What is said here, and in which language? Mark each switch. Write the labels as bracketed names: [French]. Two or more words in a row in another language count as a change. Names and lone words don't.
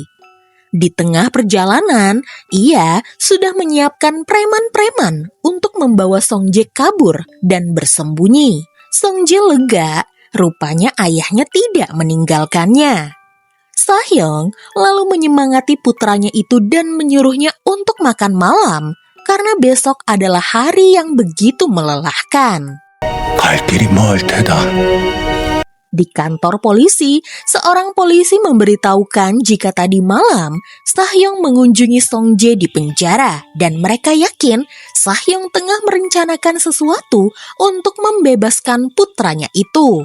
[Indonesian] Di tengah perjalanan, ia sudah menyiapkan preman-preman untuk membawa Songjae kabur dan bersembunyi. Songjae lega. Rupanya ayahnya tidak meninggalkannya. Sahyong lalu menyemangati putranya itu dan menyuruhnya untuk makan malam karena besok adalah hari yang begitu melelahkan. [Korean] 갈 길이 멀 테다. [Indonesian] Di kantor polisi, seorang polisi memberitahukan jika tadi malam Sahyong mengunjungi Songjae di penjara dan mereka yakin Sahyong tengah merencanakan sesuatu untuk membebaskan putranya itu.